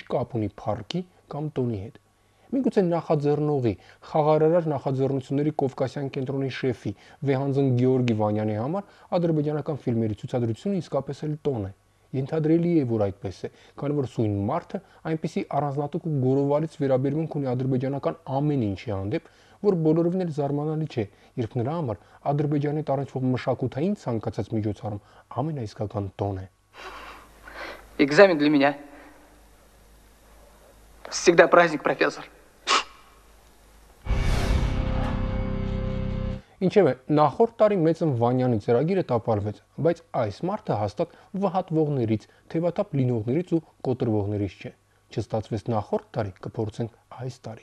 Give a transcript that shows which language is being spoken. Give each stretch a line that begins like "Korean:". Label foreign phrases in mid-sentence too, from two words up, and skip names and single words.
Armenian: կապ ունի փառքի կամ տոնի հետ։ Միգուցե նախաձեռնողի, խաղարարար նախաձեռնությունների Կովկասյան կենտրոնի շեֆի Վեհանձն Գեորգի Վանյանի համար ադրբեջանական ֆիլմերի ցուցադրությունը իսկապես էլ տոն է։ Ենթադրելի է, որ այդպես է, քանի որ սույն մարդը այնպիսի առանձնատուկ ու գորովալից վերաբերմունք ունի ադրբեջանական ամեն ինչի հանդեպ, որ բոլորովին էլ զարմանալի չէ, երբ նրա համար Ադրբեջանի տարածվող մշակութային ցանկացած միջոցառում ամենաիսկական տոն է։
Russian: Экзамен для меня всегда праздник, профессор.
Armenian: Ինչևէ, նախորդ տարի մեծն Վանյանի ծրագիրը տապալվեց, բայց այս մարդը հաստատ վհատվողներից, թևաթափ լինողներից ու կոտրվողներից չէ։ Չստացվեց նախորդ տարի, կփորձենք այս տարի։